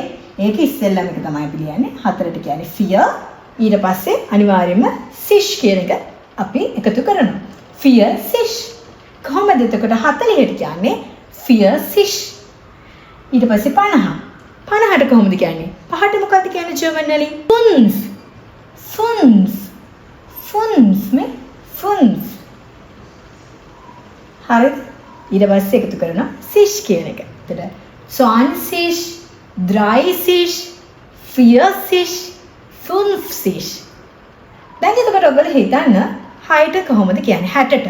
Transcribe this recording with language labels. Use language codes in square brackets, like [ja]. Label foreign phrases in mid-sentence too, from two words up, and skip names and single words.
[si] ඒක ඉස්සෙල්ලම එක තමයි අපි ලියන්නේ. 4ට කියන්නේ fear. ඊට පස්සේ අනිවාර්යයෙන්ම සිෂ් කියන එක අපි එකතු කරනවා. fear සිෂ්. කොහොමද එතකොට 40ට කියන්නේ vierzig. ඊට පස්සේ 50. 50ට කොහොමද කියන්නේ? 5ට මොකද්ද කියන්නේ ජර්මන් වලින්? [de] fünf. fünf. fünf මේ fünf. [si] හරිද? ඊට පස්සේ එකතු කරනවා sich කියන එක. එතකොට 20, 30, 40, 50. දැන් එතකොට ඔයගොල්ලෝ හිතන්න 6ට කොහොමද කියන්නේ 60ට.